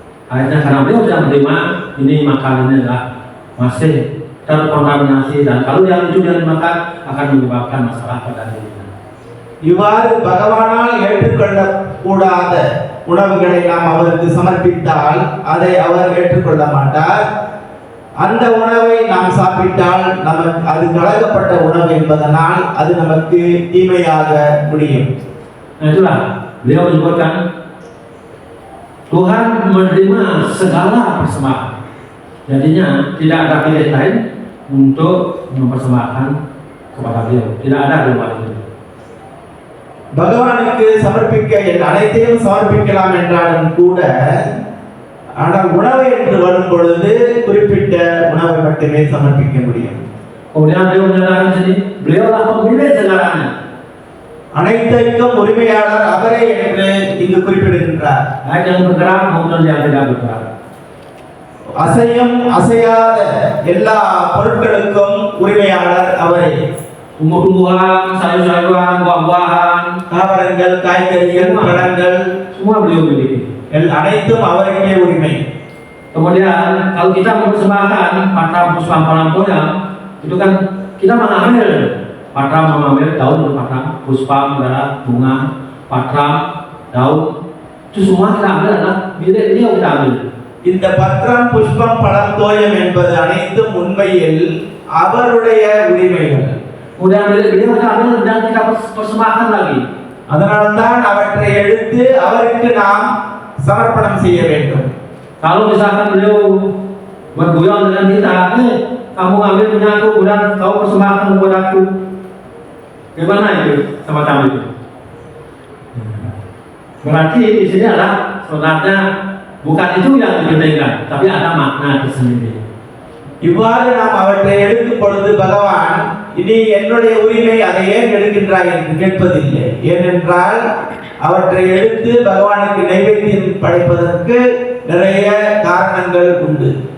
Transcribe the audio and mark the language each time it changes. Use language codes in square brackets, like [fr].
[id] Akhirnya karena beliau tidak menerima, ini makanannya adalah masih terkontaminasi, dan kalau yang itu yang dimakan akan menyebabkan masalah pada dirinya. [ta] இவ்வாறு பகவானால் ஏற்றுக்கொள்ளக்கூடாத உணவுகளை நாம் அவருக்கு சமர்ப்பித்தால் அதை அவர் ஏற்றுக்கொள்ள மாட்டார். அந்த உணவை நாம் சாப்பிட்டால் நமக்கு அது கலக்கப்பட்ட உணவு என்பதனால் அது நமக்கு தீமையாக முடியும். [id] Nah itulah beliau menyebutkan Tuhan menerima segala persembahan. Jadinya tidak ada pilihan lain untuk mempersembahkan kepada beliau. Tidak ada di luar itu. [ta] பகவானுக்கு சமர்ப்பிக்க அனைத்தையும் சமர்ப்பிக்கலாம் என்றாலும் கூட, ஆனால் உணவு என்று வரும் பொழுது குறிப்பிட்ட உணவை மட்டுமே சமர்ப்பிக்க முடியும். [id] Kemudian beliau menyatakan di sini, beliau lah pemilik segalanya. [ta] அனைத்தைக்கும் உரிமையாளர் அவரே என்று இங்கு குறிப்பிடுகின்றார். [id] Baik yang bergerak maupun yang tidak bergerak. [ta] அசையும் அசையாத எல்லா பொருட்களுக்கும் உரிமையாளர் அவரே. [id] Tumbuh-tumbuhan, sayur-sayuran, buah-buahan, [ta] தாவரங்கள், காய்கறிகள், பழங்கள் [id] semua beliau miliki. [ta] அனைத்தும் அவருக்கே உரிமை. [id] Kemudian kalau kita mempersembahkan patram puspam palampoyam, itu kan kita mengambil patram, mengambil daun dari patram, puspam adalah bunga, patram, daun, itu semua kita ambil adalah milik beliau, kita ambil. [ta] இந்த பத்திரம், புஷ்பம், பழம், தோயம் என்பது அனைத்தும் உண்மையில் அவருடைய உரிமைகள். [id] Kemudian milik beliau kita ambil dan kita persembahkan lagi. [ta] அதனால்தான் அவற்றை எடுத்து அவருக்கு நாம் சமர்ப்பணம் செய்ய வேண்டும். [id] Kalau misalkan beliau berguyon dengan kita, kamu ambil punya aku, kemudian kau persembahkan kepada aku, gimana itu semacam itu? Berarti di sini adalah sebenarnya bukan itu yang dipentingkan, tapi ada makna tersendiri. [ta] இவ்வாறு நாம் அவற்றை எடுக்கும் பொழுது பகவான் இனி என்னுடைய உரிமை அதை ஏன் எடுக்கின்றாய் என்று கேட்பதில்லை. ஏனென்றால் அவற்றை எடுத்து பகவானுக்கு நைவேத்தியம் படைப்பதற்கு நிறைய காரணங்கள் உண்டு.